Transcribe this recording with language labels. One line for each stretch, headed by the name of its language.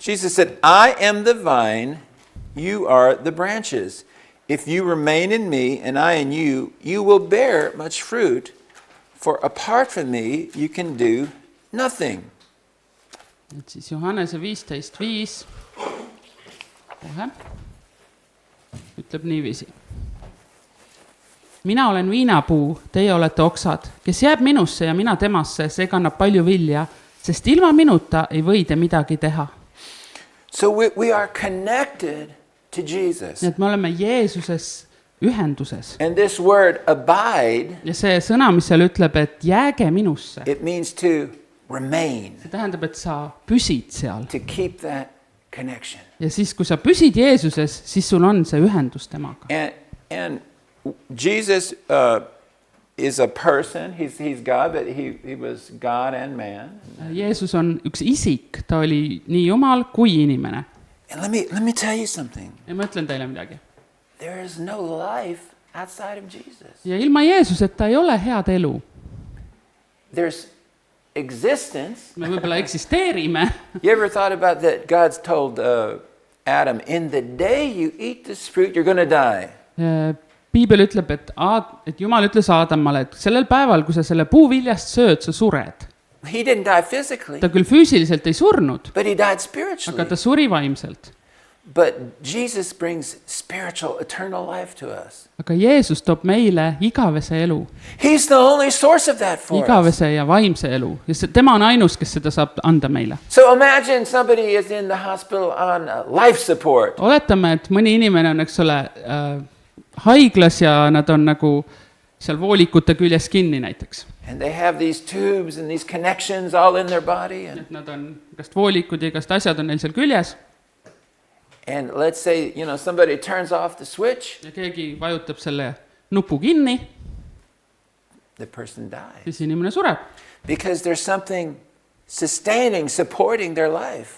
English: Jesus said, I am the vine, you are the branches. If you remain in me and I in you, you will bear much fruit. For apart from me, you can do nothing.
Estonian: Et siis Johannese 15:5 kohe ütleb niiviisi. Mina olen viinapuu, teie olete oksad, kes jääb minusse ja mina temasse, see kannab palju vilja, sest ilma minuta ei või te midagi teha.
English: So we are connected to Jesus.
Estonian: Nii et me oleme Jeesuses ühenduses.
English: And this word abide,
Estonian: ja see sõna, mis seal ütleb, et jääge minusse,
English: it means to remain.
Estonian: See tähendab, et sa püsid seal.
English: To keep that connection.
Estonian: Ja siis, kui sa püsid Jeesuses, siis sul on see ühendus temaga.
English: And Jesus is a person. He's God, but he was God and man.
Estonian: Jeesus on üks isik, ta oli nii jumal kui inimene.
English: And let me tell you something.
Estonian: Ja ma ütlen teile midagi.
English: There is no life outside of Jesus.
Estonian: Ja ilma Jeesuseta ei ole head elu.
English: There's existence.
Estonian: Me võib-olla eksisteerime.
English: You ever thought about that? God's told Adam, in the day you eat this fruit, you're going to die.
Estonian: Piibel ütleb, et Jumal ütles Aadamale, et sellel päeval, kui sa selle puuviljast sööd, sa sured.
English: He didn't die physically,
Estonian: Ta küll füüsiliselt ei surnud,
English: but he died
Estonian: aga
English: spiritually.
Estonian: ta suri vaimselt.
English: But Jesus brings spiritual, eternal life to us.
Estonian: Aga Jeesus toob meile igavese elu.
English: He's the only source of that for us.
Estonian: Igavese ja vaimse elu. Ja tema on ainus, kes seda saab anda meile.
English: So imagine somebody is in the hospital on life support.
Estonian: Oletame, et mõni inimene on, eks ole, haiglas ja nad on nagu seal voolikute küljes kinni näiteks.
English: And they have these tubes and these connections all in their body.
Estonian: Et nad on igast voolikud ja igast asjad on neil seal küljes.
English: And let's say, somebody turns off the switch.
Estonian: Ja keegi vajutab selle nupu kinni.
English: The person dies.
Estonian: Siis inimene sureb.
English: Because there's something sustaining, supporting their life.